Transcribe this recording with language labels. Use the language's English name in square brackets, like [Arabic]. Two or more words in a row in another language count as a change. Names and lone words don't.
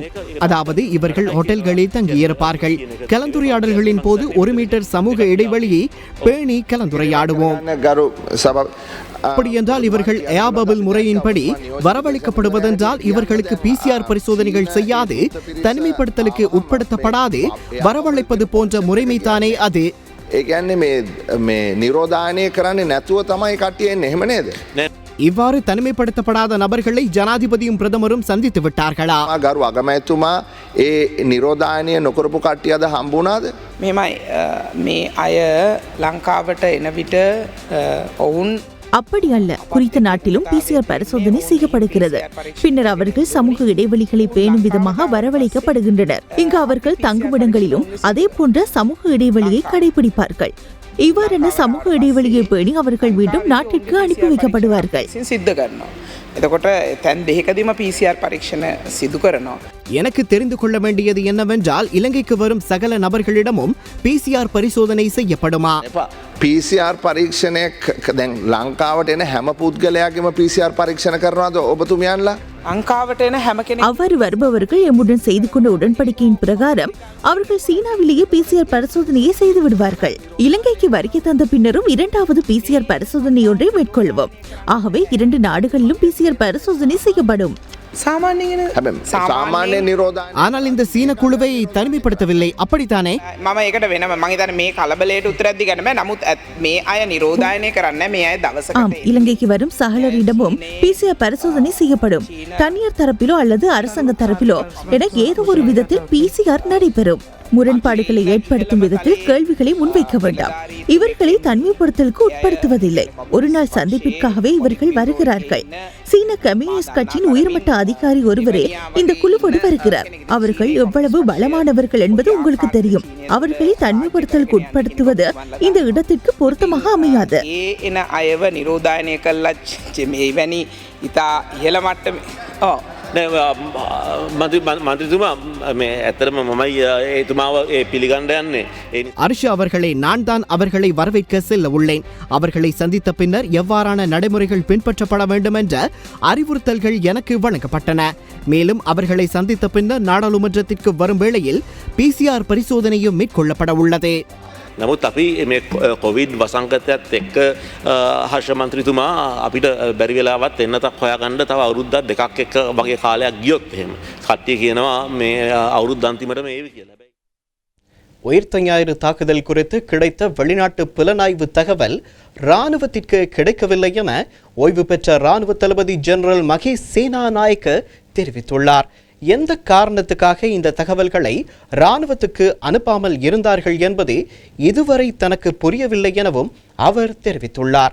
[Tamil] அதாவது இவர்கள் ஹோட்டல்களில் தங்கியிருப்பார்கள். கலந்துரையாடல்களின் போது 1 மீட்டர் சமூக இடைவெளியை பேணி கலந்துரையாடுவோம். அப்படி என்றால் இவர்கள் [English] air bubble [Tamil] முறையின்படி வரவழைக்கப்படுவதென்றால் இவர்களுக்கு PCR பரிசோதனைகள் செய்யாது தனிமைப்படுத்தலுக்கு உட்படுத்தப்படாது வரவழைப்பது போன்ற முறைமைதானே அது. [Sinhala] ඒ කියන්නේ මේ නිරෝධායනය කරන්නේ නැතුව තමයි කට්ටිය එන්නේ එහෙම නේද? [Tamil] இவ்வாறு தனிமைப்படுத்தப்படாத நபர்களை ஜனாதிபதியும் பிரதமரும் சந்தித்து விட்டார்களா? [Sinhala] ගරු අගමැතිතුමා ඒ නිරෝධායනය නොකරපු කට්ටිය අද හම්බුණාද? මෙමයි මේ අය ලංකාවට එන විට ඔවුන් [Tamil] அப்படி அல்ல. குறித்த நாட்டிலும் PCR பரிசோதனை செய்யப்படுகிறது. பின்னர் அவர்கள் சமூக இடைவெளிகளை பேணும் விதமாக வரவழைக்கப்படுகின்றனர். இங்கு அவர்கள் தங்குமிடங்களிலும் அதே போன்ற சமூக இடைவெளியை கடைபிடிப்பார்கள். இவ்வாறான சமூக இடைவெளியை பேணி அவர்கள் மீண்டும் நாட்டிற்கு அனுப்பி வைக்கப்படுவார்கள். [Sinhala] සිද්ධ කරනවා. එතකොට තැන් දෙකකදීම PCR පරීක්ෂණ සිදු කරනවා. [Tamil] எனக்கு தெரிந்து கொள்ள வேண்டியது என்னவென்றால் இலங்கைக்கு வரும் சகல நபர்களிடமும் PCR பரிசோதனை செய்யப்படுமா? [Sinhala] PCR පරීක්ෂණයක් දැන් ලංකාවට එන හැම පුද්ගලයාගේම PCR පරීක්ෂණ කරනවාද ඔබතුමියන්ලා? ලංකාවට එන හැම කෙනෙක් [Tamil] அவ்வாறு வருபவர்கள் எம்முடன் செய்து கொண்ட உடன்படிக்கையின் பிரகாரம் அவர்கள் சீனாவிலேயே PCR பரிசோதனையை செய்து விடுவார்கள். இலங்கைக்கு வருகை தந்த பின்னரும் 2வது PCR பரிசோதனை ஒன்றை மேற்கொள்வோம். ஆகவே 2 நாடுகளிலும் PCR பரிசோதனை செய்யப்படும். [Sinhala] සාමාන්‍ය නිරෝධායනය [Tamil] ஆனால் இந்த சீன குழுவை தனிமைப்படுத்தவில்லை, அப்படித்தானே? [Sinhala] මම ඒකට වෙනම මම හිතන්නේ මේ කලබලයට උත්තරයක් දී ගන්න බෑ. නමුත් මේ අය නිරෝධායනය කරන්නේ මේ අය දවසකට [Tamil] ஆம், இலங்கைக்கு வரும் சகலரிடமும் PCR பரிசோதனை செய்யப்படும். தனியார் தரப்பிலோ அல்லது அரசாங்க தரப்பிலோ என ஏதோ ஒரு விதத்தில் PCR நடைபெறும். முரண்பாடுகளை ஏற்படுத்தும் விதத்தில் கேள்விகளை முன்வைக்க வேண்டாம். இவர்களை தனிமைப்படுத்தலுக்கு உட்படுத்துவதில்லை. ஒரு நாள் சந்திப்பிற்காகவே இவர்கள் வருகிறார்கள். சீன கம்யூனிஸ்ட் கட்சியின் உயர்மட்ட அதிகாரி ஒருவரே இந்த குழுவோடு வருகிறார். அவர்கள் எவ்வளவு பலமானவர்கள் என்பது உங்களுக்கு தெரியும். அவர்களை தனிமைப்படுத்தலுக்கு உட்படுத்துவது இந்த இடத்திற்கு பொருத்தமாக அமையாது. [Sinhala] එන අයව නිරෝධායනය කළා මෙවැනි ඉතා ඉහළ මට්ටමේ මන්ත්‍රීතුමා මේ ඇත්තටම මමයි එතුමාව පිළිගන්න යන්නේ. [Tamil] அர்ஷு அவர்களை நான் தான் அவர்களை வரவேற்க செல்ல உள்ளேன். அவர்களை சந்தித்த பின்னர் எவ்வாறான நடைமுறைகள் பின்பற்றப்பட வேண்டும் என்ற அறிவுறுத்தல்கள் எனக்கு வழங்கப்பட்டன. மேலும் அவர்களை சந்தித்த பின்னர் நாடாளுமன்றத்திற்கு வரும் வேளையில் PCR பரிசோதனையும் மேற்கொள்ளப்பட உள்ளது. [Sinhala] නමුත් අපි මේ කොවිඩ් වසංගතයත් එක්ක හර්ෂ මන්ත්‍රීතුමා අපිට බැරි වෙලාවත් එන්නතක් හොයාගන්න තව අවුරුද්දක් දෙකක් එක්ක වගේ කාලයක් ගියොත් එහෙම කට්ටිය කියනවා මේ අවුරුද්ද අන්තිමට මේවි කියලා. [Tamil] உயிர்த்த ஞாயிறு தாக்குதல் குறித்து கிடைத்த வெளிநாட்டு புலனாய்வு தகவல் இராணுவத்திற்கு கிடைக்கவில்லை என ஓய்வு பெற்ற இராணுவ தளபதி ஜெனரல் மகேஷ் சேனாநாயக்க தெரிவித்துள்ளார். எந்த காரணத்துக்காக இந்த தகவல்களை இராணுவத்துக்கு அனுப்பாமல் இருந்தார்கள் என்பது இதுவரை தனக்கு புரியவில்லை எனவும் அவர் தெரிவித்துள்ளார்.